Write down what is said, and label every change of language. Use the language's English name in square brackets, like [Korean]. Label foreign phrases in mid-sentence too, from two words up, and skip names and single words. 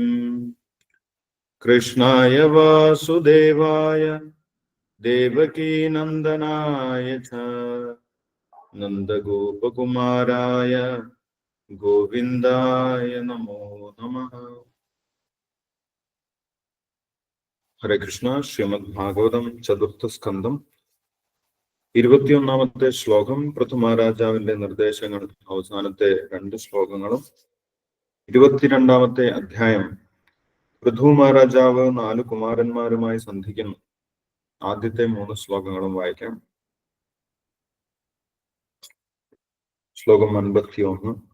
[Sanskrit] कृष्णाय वासुदेवाय देवकी नंदनाय च नंदगोपकुमाराय गोविंदाय नमो नमः। हरे कृष्ण। [Malayalam] श्रीमद् भागवतം ചതുർത്ഥ സ്കന്ധം 21-ാമത്തെ ശ്ലോകം പൃഥുമഹാരാജാവിന്റെ നിർദ്ദേശങ്ങൾ അവസാനത്തെ 2 ശ്ലോകങ്ങളും 22-ാമത്തെ അധ്യായം പൃഥു മഹാരാജാവ് 4 കുമാരന്മാരുമായി സന്ധിക്കുന്നു. ആദ്യത്തെ 3 ശ്ലോകങ്ങളും വായിക്കാം. ശ്ലോകം 51.